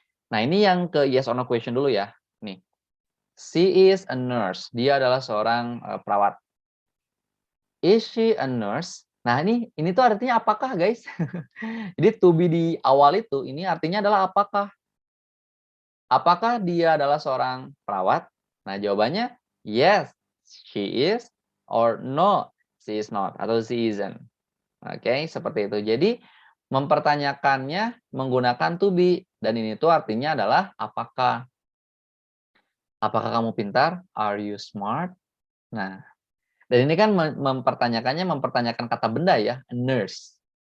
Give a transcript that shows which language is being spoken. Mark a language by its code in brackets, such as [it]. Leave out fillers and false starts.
[id] Nah, ini yang ke yes or no question dulu ya. Nih. [en] She is a nurse. [id] Dia adalah seorang perawat. [en] Is she a nurse? [id] Nah, ini tuh artinya apakah, guys? Jadi to be di awal itu ini artinya adalah apakah. Apakah dia adalah seorang perawat? Nah, jawabannya [en] yes, she is, or no, she is not, atau she isn't. [id] Oke, seperti itu. Jadi, mempertanyakannya menggunakan to be, dan ini tuh artinya adalah apakah. Apakah kamu pintar? [en] Are you smart? [id] Nah, dan ini kan mempertanyakan kata benda ya, nurse.